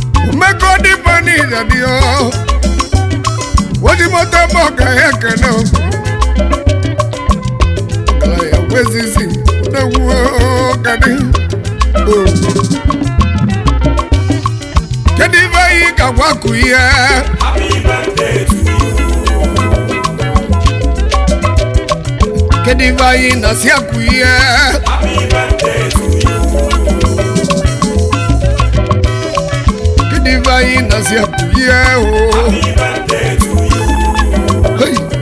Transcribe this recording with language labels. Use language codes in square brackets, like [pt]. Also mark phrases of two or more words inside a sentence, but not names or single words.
[ig] Omeko dị mma n'ihe dị o. O ji moto eme ọga ya ekene o. Ọkara ya wezizi, odogwu o, ga dị. O. Kedu ife anyị ga-agwa akụ ihe? [en] Happy birthday to you. [ig] Kedu ife anyị na-asị akụ ihe? [en] Happy birthday to you. [ig] Kedu ife anyị na-asị akụ ihe o? [en] Happy birthday to you. Hey!